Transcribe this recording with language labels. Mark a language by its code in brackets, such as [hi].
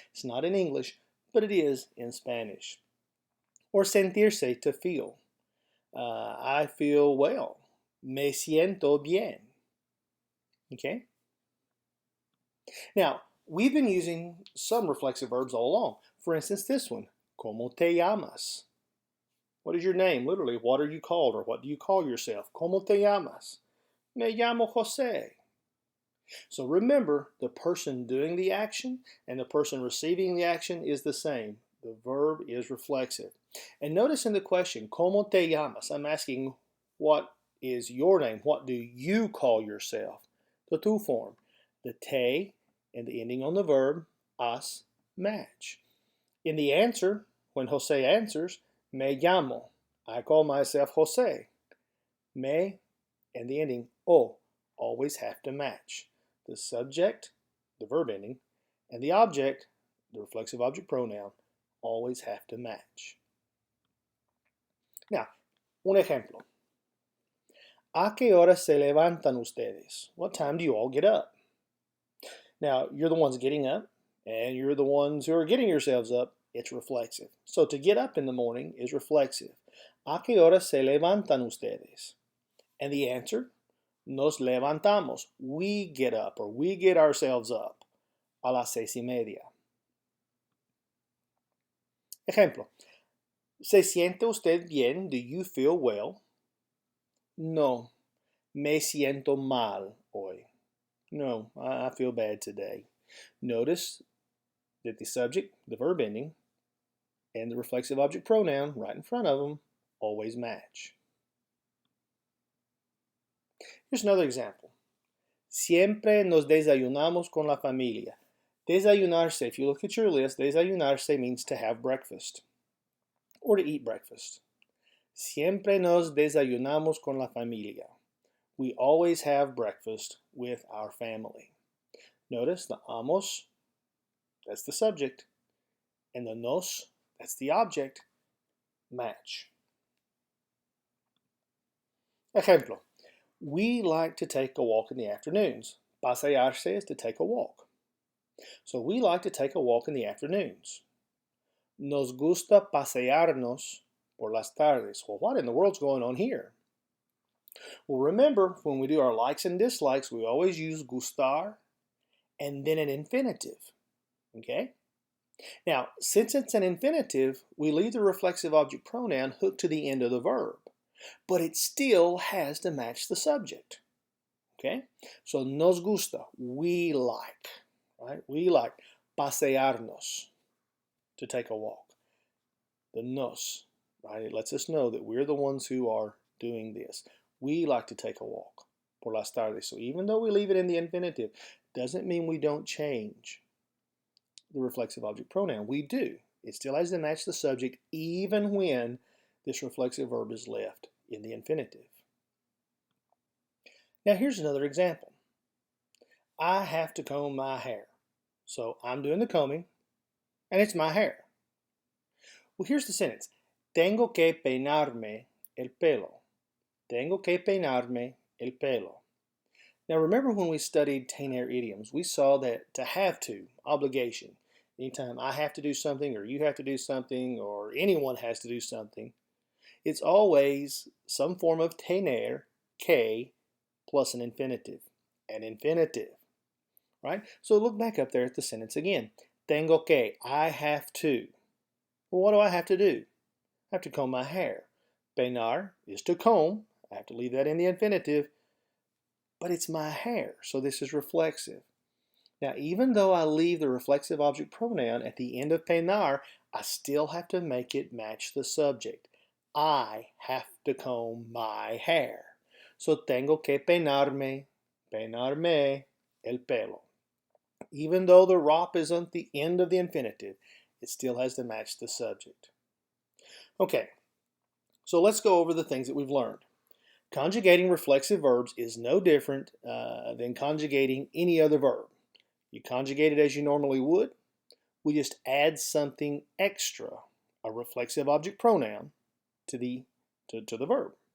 [en] It's not in English, but it is in Spanish. Or sentirse, to feel. I feel well. [es] Me siento bien. Okay? [en] Now, we've been using some reflexive verbs all along. For instance, this one, [es] ¿Cómo te llamas? [en] What is your name? Literally, what are you called, or what do you call yourself? [es] ¿Cómo te llamas? Me llamo José. [en] So remember, the person doing the action and the person receiving the action is the same. The verb is reflexive. And notice in the question, [es] ¿Cómo te llamas? [en] I'm asking, what is your name? What do you call yourself? The tu form. The te and the ending on the verb, as, match. In the answer, when Jose answers, [es] me llamo, [en] I call myself Jose. Me and the ending o always have to match. The subject, the verb ending, and the object, the reflexive object pronoun, always have to match. [es] Now, un ejemplo. ¿A qué hora se levantan ustedes? [en] What time do you all get up? Now, you're the ones getting up, and you're the ones who are getting yourselves up. It's reflexive. So to get up in the morning is reflexive. [es] ¿A qué hora se levantan ustedes? [en] And the answer, [es] nos levantamos. [en] We get up, or we get ourselves up, [es] a las 6:30. Ejemplo. ¿Se siente usted bien? [en] Do you feel well? [es] No, me siento mal hoy. [en] No, I feel bad today. Notice that the subject, the verb ending, and the reflexive object pronoun right in front of them always match. Here's another example. [es] Siempre nos desayunamos con la familia. [en] Desayunarse, if you look at your list, desayunarse means to have breakfast or to eat breakfast. [es] Siempre nos desayunamos con la familia. [en] We always have breakfast with our family. Notice the amos, that's the subject, and the nos, that's the object, match. [es] Ejemplo. [en] We like to take a walk in the afternoons. Pasearse is to take a walk. So we like to take a walk in the afternoons. [es] Nos gusta pasearnos por las tardes. [en] Well, what in the world's going on here? Well, remember, when we do our likes and dislikes, we always use gustar and then an infinitive. Okay? Now, since it's an infinitive, we leave the reflexive object pronoun hooked to the end of the verb, but it still has to match the subject. Okay? So, [es] nos gusta, [en] we like, right? We like pasearnos, to take a walk. The nos, right? It lets us know that we're the ones who are doing this. We like to take a walk [es] por las tardes. [en] So even though we leave it in the infinitive, doesn't mean we don't change the reflexive object pronoun. We do. It still has to match the subject even when this reflexive verb is left in the infinitive. Now here's another example. I have to comb my hair. So I'm doing the combing, and it's my hair. Well, here's the sentence. [es] Tengo que peinarme el pelo. Tengo que peinarme el pelo. [en] Now remember when we studied tener idioms, we saw that to have to, obligation. Anytime I have to do something, or you have to do something, or anyone has to do something, it's always some form of tener, que, plus an infinitive. An infinitive, right? So look back up there at the sentence again. [es] Tengo que, [en] I have to. Well, what do I have to do? I have to comb my hair. Peinar is to comb. I have to leave that in the infinitive, but it's my hair, so this is reflexive. Now, even though I leave the reflexive object pronoun at the end of peinar, I still have to make it match the subject. I have to comb my hair. [es] So tengo que peinarme el pelo. [en] Even though the ROP is at the end of the infinitive, it still has to match the subject. Okay, so let's go over the things that we've learned. Conjugating reflexive verbs is no different than conjugating any other verb. You conjugate it as you normally would. We just add something extra, a reflexive object pronoun, to the verb.